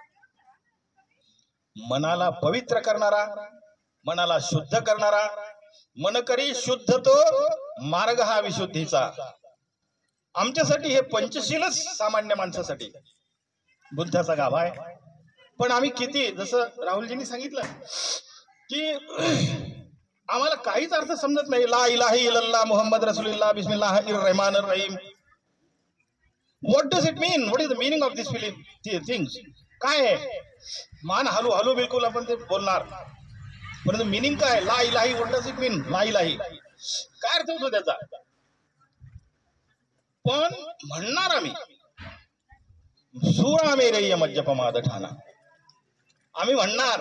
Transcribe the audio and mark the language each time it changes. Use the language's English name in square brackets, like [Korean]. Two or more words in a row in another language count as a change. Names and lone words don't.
[Marathi] मनाला पवित्र करणारा, मनाला शुद्ध करणारा, मन करी शुद्ध तो मार्ग हा विशुद्धीचा. आमच्यासाठी हे पंचशीलच सामान्य माणसासाठी बुद्धाचा गाभा आहे. पण आम्ही किती, जसं राहुलजींनी सांगितलं की आम्हाला काहीच अर्थ समजत नाही. [Arabic] لا إله إلا الله محمد رسول الله بسم الله الرحمن الرحيم. [English] what does it mean, what is the meaning of this things. [Marathi] काय आहे, मान हलू हलू बिलकुल आपण ते बोलणार, परंतु मिनिंग काय, [Arabic] لا إله, [English] what does it mean, [Arabic] لا إله [Marathi] काय अर्थ होतो त्याचा. पण म्हणणार आम्ही सुरा मेरे मज्जपमाद ठाणा, आम्ही म्हणणार.